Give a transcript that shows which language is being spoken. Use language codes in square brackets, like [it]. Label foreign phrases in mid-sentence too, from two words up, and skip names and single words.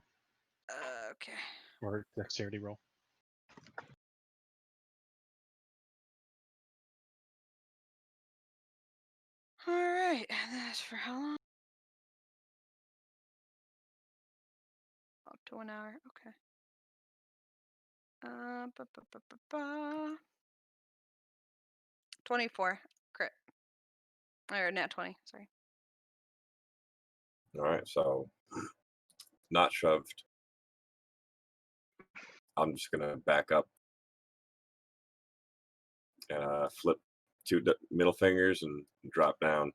[en] Okay. or dexterity roll. All right. And that's for how long? Up to 1 hour. Okay. Ba, ba, ba, ba, ba. 24. Crit. Or nat 20. Sorry. All right, so not shoved. I'm just gonna back up and flip two middle fingers and drop down,